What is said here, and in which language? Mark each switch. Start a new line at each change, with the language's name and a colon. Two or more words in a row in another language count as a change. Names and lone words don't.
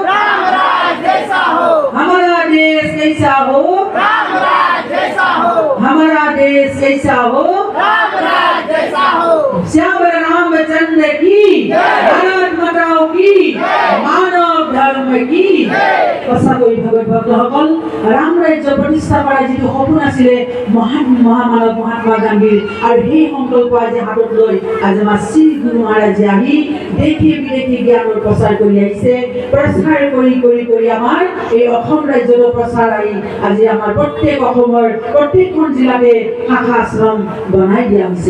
Hindi: हमारा देश कैसा हो? हमारा देश कैसा हो? श्याम रामचंद्र की, भारत माताओं की, मानव धर्म की।
Assamese: সঁচাকৈ ভগৱত ভক্তসকল, ৰাম ৰাজ্য প্ৰতিষ্ঠা কৰা যিটো সপোন আছিলে মহামানৱ মহাত্মা গান্ধীৰ, আৰু সেই সংকল্প আজি হাতত লৈ আজি আমাৰ শ্ৰী গুৰু মহাৰাজে আহি দেশী বিদেশী জ্ঞানৰ প্ৰচাৰ কৰি আহিছে। প্ৰচাৰ কৰি কৰি কৰি আমাৰ এই অসম ৰাজ্যৰ প্ৰচাৰ আহি আজি আমাৰ প্ৰত্যেক অসমৰ প্ৰত্যেকখন জিলাতে শাখা আশ্ৰম বনাই দিয়া হৈছে।